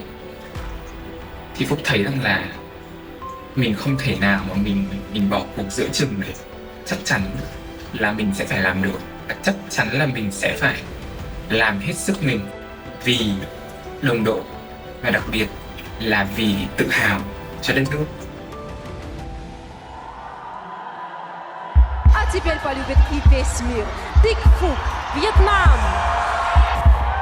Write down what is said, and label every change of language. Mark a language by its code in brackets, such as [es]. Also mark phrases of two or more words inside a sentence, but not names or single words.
[vi] Thì Phúc thấy rằng là mình không thể nào mà mình bỏ cuộc giữa chừng được. Chắc chắn là mình sẽ phải làm được, và chắc chắn là mình sẽ phải làm hết sức mình vì đồng đội, và đặc biệt là vì tự hào cho đất nước. [ru] А теперь полюбит и весь мир. Тик Фук, Вьетнам.